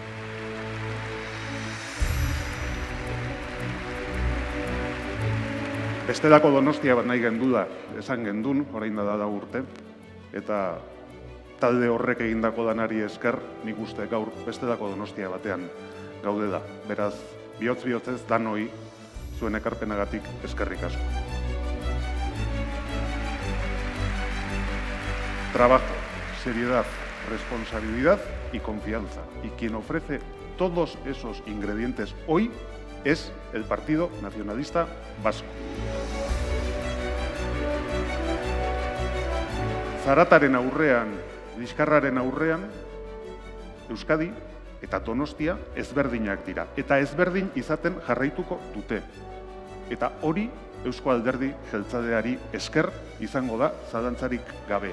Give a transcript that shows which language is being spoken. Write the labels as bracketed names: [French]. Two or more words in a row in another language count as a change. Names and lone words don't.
[Basque] Bestelako Donostia bat nahi gendula, esan gendun, orain da urte, eta talde horrek egindako danari esker, nik uste gaur bestelako Donostia batean gaude da. Beraz, bihotz-bihotzez danoi zuen ekarpenagatik eskerrik asko. [Spanish] Trabajo, seriedad, responsabilidad y confianza. Y quien ofrece todos esos ingredientes hoy es el Partido Nacionalista Vasco. [Basque] Zarataren aurrean, liskarraren aurrean, Euskadi eta Donostia ezberdinak dira. Eta ezberdin izaten jarraituko dute. Eta hori Eusko Alderdi Jeltzadeari esker izango da zalantzarik gabe.